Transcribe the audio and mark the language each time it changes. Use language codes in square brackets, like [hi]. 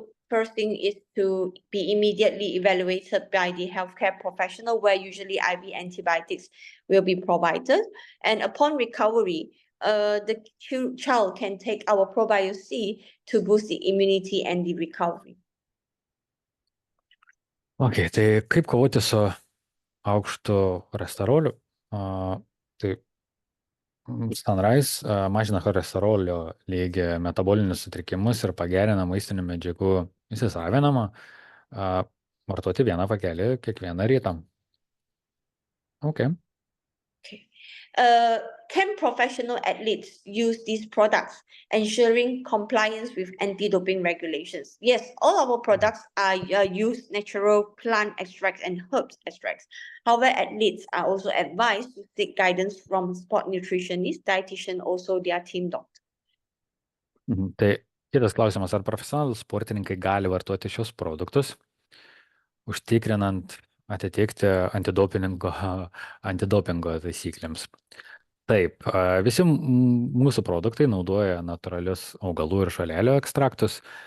[en] First thing is to be immediately evaluated by the healthcare professional, where usually IV antibiotics will be provided. And upon recovery, the child can take our ProBioC to boost the immunity and the recovery. [lt] Ok, tai kaip kovoti su aukštu cholesteroliu? Tai Sunrise mažina cholesterolio lygį, metabolinius sutrikimus ir pagerina maistinių medžiagų įsisavinimą. Vartoti vieną pakelį kiekvieną rytą. [en] Okay. Can professional athletes use these products, ensuring compliance with anti-doping regulations? Yes, all our products use natural plant extracts and herbs extracts. However, athletes are also advised to seek guidance from sport nutritionist, dietitian, also their team doctor. [lt] Tai kitas klausimas, ar profesionalūs sportininkai gali vartoti šios produktus, užtikrinant atitikti antidopingo taisyklėms? Taip, visi mūsų produktai naudoja natūralius augalų ir žolelių ekstraktus.